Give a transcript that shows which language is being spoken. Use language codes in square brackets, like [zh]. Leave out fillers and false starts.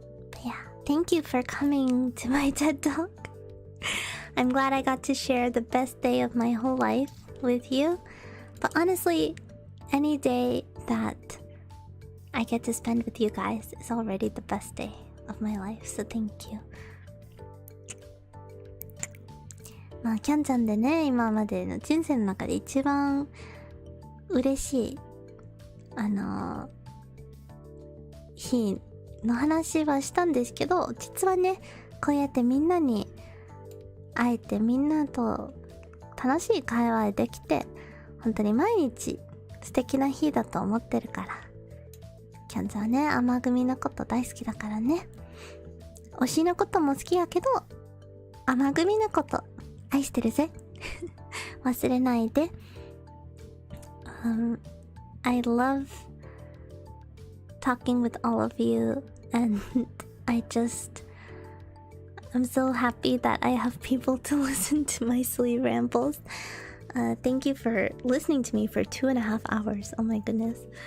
[en] But yeah, thank you for coming to my TED Talk. I'm glad I got to share the best day of my whole life with you. But honestly, any day that I get to spend with you guys is already the best day of my life. So thank you. [ja] まあキャンちゃんでね、今までの人生の中で一番嬉しい日の話はしたんですけど、実はね、こうやってみんなに会えて、みんなと楽しい会話できて、本当に毎日素敵な日だと思ってるから。キャンちゃんはね、甘組のこと大好きだからね。推しのことも好きやけど、甘組のこと愛してるぜ。忘れないで。 [en] I love talking with all of you and I'm so happy that I have people to listen to my silly rambles. Thank you for listening to me for 2.5 hours. Oh my goodness.